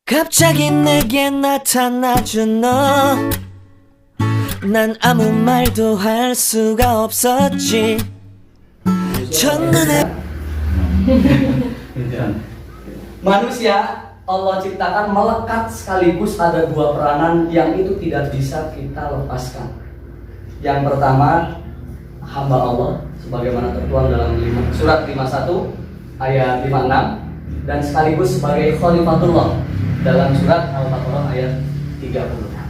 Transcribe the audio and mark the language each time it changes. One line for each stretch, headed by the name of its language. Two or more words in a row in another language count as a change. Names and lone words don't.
Korean: 갑자기 내게 나타나준 너, 난 아무 말도 할 수가 없었지. 첫눈에
Indonesian: Manusia Allah ciptakan melekat sekaligus ada dua peranan yang itu tidak bisa kita lepaskan. Yang pertama, hamba Allah sebagaimana tertuang dalam surat 51 ayat 56, dan sekaligus sebagai khalifatullah dalam surat Al-Baqarah ayat 30.